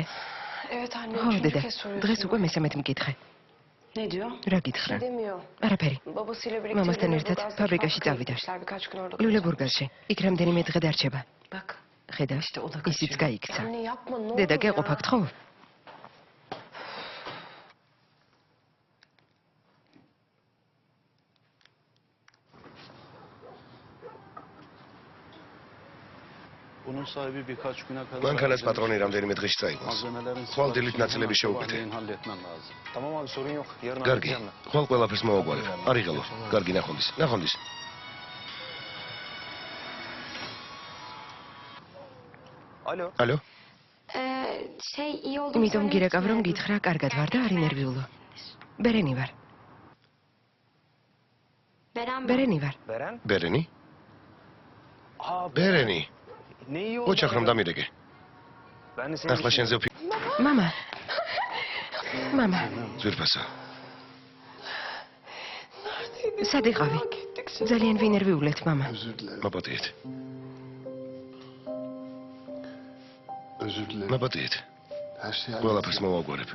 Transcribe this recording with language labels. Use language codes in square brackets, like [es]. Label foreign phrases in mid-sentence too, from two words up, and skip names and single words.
[ka] ხო, დედა, დღეს უკვე მესამედ მკითხე. რა გითხრა? არაფერი. მამასთან ერთად ფაბრიკაში წავიდა. ლიულებურგასში. იქ რამდენიმე დღე დარჩება. ხედავ, ისიც გაიქცა. დედა, გეყოფათ ხო? [tr] Bunun sahibi birkaç güne kadar... [ka] მანქანას პატრონი რამდენიმე დღეში წაიყვანს. ხვალ დილით ნაწილები შეუკეთე. [tr] Tamam abi sorun yok. Yarın [ka] კარგი, ხვალ ყველაფერს მოვაგვარებ. არიღალო, კარგი ნახონდის, ნახონდის. Alo. ალო? იმიტომ გირეკავ რომ გითხრა, კარგად ვარ და არ ინერვიულო. ბერენი ვარ. ბერენი ვარ. Beren? ბერენი? Aa, ბერენი. [tr] ne iyi oldu. [ka] ოჩახ რომ დამირეკე. [tr] Ben de seni [ka] ახლა შენზე მამა. მამა, ძვირფასო. სად იყავი? ძალიან ვინერვიულეთ, მამა. მაპატიეთ. [tr] Özür dilerim. [ka] მაპატიეთ. [tr] Her şey [ka] ყველაფერს მოვაგვარებ.